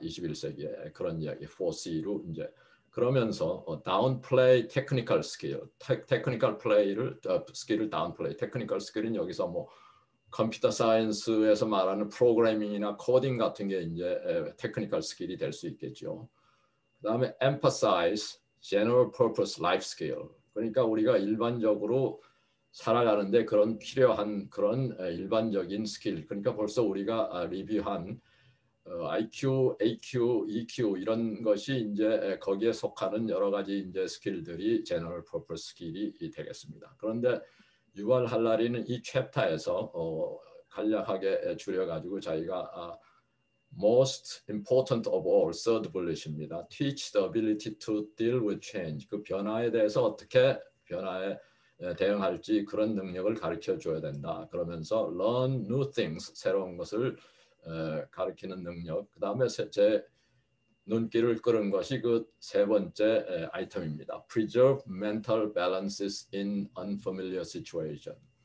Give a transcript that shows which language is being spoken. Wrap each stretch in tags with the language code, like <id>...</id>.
<ko>21세기에 그런 이야기 4C로 이제 그러면서</ko> <en>downplay technical skill, technical play</en> <ko>를 스킬을 downplay. technical skill은 여기서 뭐 컴퓨터 사이언스에서 말하는 프로그래밍이나 코딩 같은 게 이제 테크니컬 스킬이 될 수 있겠죠. 그다음에</ko> <en>emphasize general purpose life skill.</en> <ko>그러니까 우리가 일반적으로 살아가는데 그런 필요한 그런 일반적인 스킬. 그러니까 벌써 우리가 리뷰한 IQ, AQ, EQ 이런 것이 이제 거기에 속하는 여러 가지 이제 스킬들이 general purpose 스킬이 되겠습니다. 그런데 유발 할라리는 이 챕터에서 간략하게 줄여가지고 자기가</ko> <en>most important of all third bullet</en> <ko>입니다.</ko> <en>Teach the ability to deal with change.</en> <ko>그 변화에 대해서 어떻게 변화에 대응할지 그런 능력을 가르쳐 줘야 된다. 그러면서</ko> <en>learn new things,</en> <ko>새로운 것을 가르치는 능력. 그 다음에 제 눈길을 끌은 것이 그 세 번째 아이템입니다.</ko> <en>Preserve mental balances in unfamiliar situation.</en>